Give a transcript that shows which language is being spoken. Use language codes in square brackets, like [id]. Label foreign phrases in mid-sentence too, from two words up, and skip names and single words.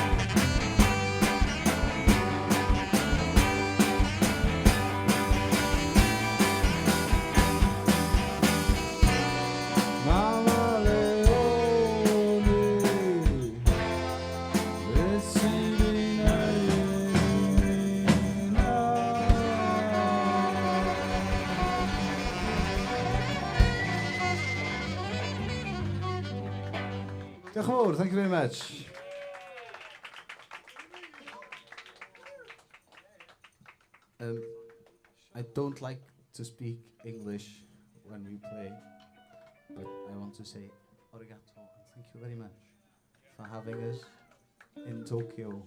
[cy] Mae Melyoni, beth sy'n ei wneud i mi nawr? Diolch yn fawr, [en] thank you very much. I don't like to speak English when we play, but I want to say arigato and thank you very much for having us in Tokyo.